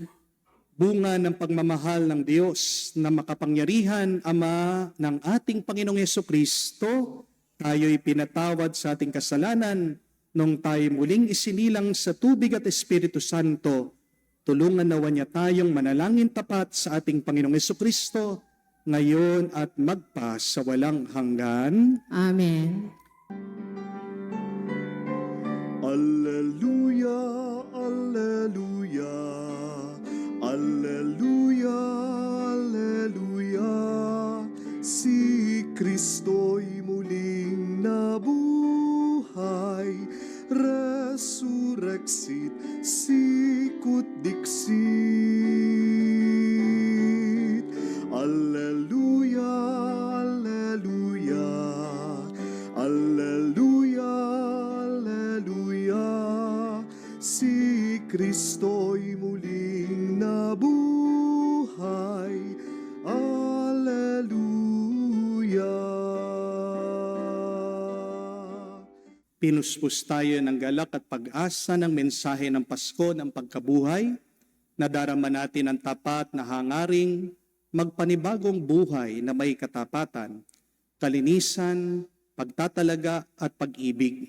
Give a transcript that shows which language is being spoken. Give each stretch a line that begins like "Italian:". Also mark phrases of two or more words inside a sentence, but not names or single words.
Filipino: Bunga ng pagmamahal ng Diyos na makapangyarihan, Ama ng ating Panginoong Hesukristo, tayo'y pinatawad sa ating kasalanan nung tayo muling isinilang sa tubig at Espiritu Santo. Tulungan nawa niya tayong manalangin tapat sa ating Panginoong Hesukristo, ngayon at magpa sa walang hanggan. Amen.
Latin: Alleluia, alleluia, alleluia, alleluia.
Filipino: Si Kristo'y muling nabuhay,
Latin: resurrexit sicut dixit. Alleluia, alleluia, alleluia, alleluia.
Filipino: Si Kristo'y muling nabuhay, alleluia. Pinuspos tayo ng galak at pag-asa ng mensahe ng Pasko ng pagkabuhay, nadarama natin ang tapat na hangaring magpanibagong buhay na may katapatan, kalinisan, pagtatalaga at pag-ibig.